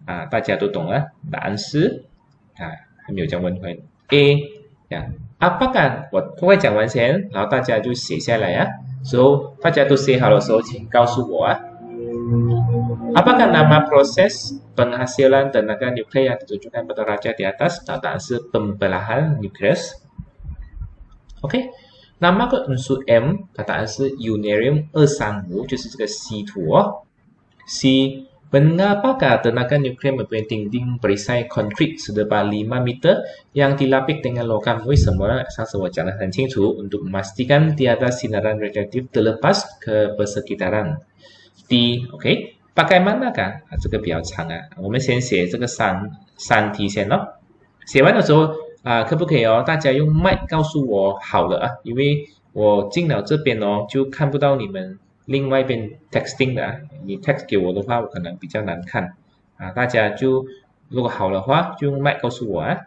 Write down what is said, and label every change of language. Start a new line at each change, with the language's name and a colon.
Chinese: 大家都懂了，答案是还没有讲问回 A apakah 我会讲完先，然后大家就写下来所以大家都写好的时候，请告诉我
Malay: Apakah nama proses penghasilan tenaga nuklir yang ditunjukkan pada raja di atas?
Chinese: 答案是 pembelahan nukleus.
Malay: OK， nama ke unsur M，
Chinese: 答案是
Malay: uranium 235，
Chinese: 就是这个
Malay: C2 C Mengapakah tenaga nuklir mempunyai dinding perisai konkrit setebal 5 meter yang dilapis dengan logam？
Chinese: 为什么呢？上次我讲得很清楚
Malay: untuk memastikan tiada sinaran radioaktif terlepas ke persekitaran. D OK。 Bagaimanakah
Chinese: 这个比较长我们先写这个三题先写完的时候可不可以大家用麦告诉我好了因为我进了这边就看不到你们另外一边 texting 的你 text 给我的话我可能比较难看大家就如果好的话就用麦告诉我